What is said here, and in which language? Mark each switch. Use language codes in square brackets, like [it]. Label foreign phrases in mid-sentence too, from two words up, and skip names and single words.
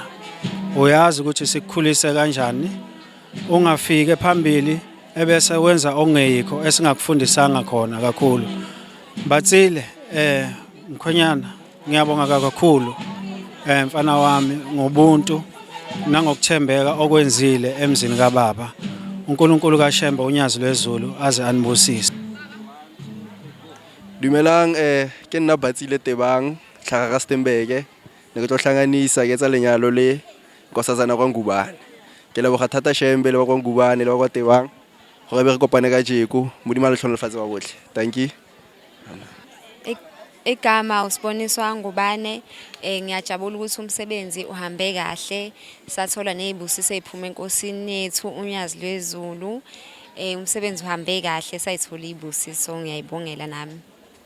[zu] Uyazi ukuthi sikukhulise kanjani, ungafike phambili ebese wenza ongeyikho esingakufundisanga khona kakhulu. Batsile mkhwenyana, ngiyabonga kakhulu mfana wami ngobuntu nangokuthembeka okwenzile emzini kaBaba. uNkulunkulu kaShembe unyazi lwezulu aze anibusise. [tn] Dumelang ke nna Batsile Tebang tlhaga ka Stembeke ne ke tlo hlanganisa ke tsa lenyalo le Nkosazana kwaNgubane. Ke leboga thata Shembe le kwaNgubane le kwa Tebang gore be re kopane ka jeku modimo le tlhonolofatse ba botlhe. [en] Thank you. [zu] Igama uSiboniso Ngubane, ngiyajabula ukuthi umsebenzi uhambe kahle, sathola nezibusiso eziphuma enkosini yethu unyazi lwezulu. Umsebenzi uhambe kahle, sayithola izibusiso, ngiyayibongela nami.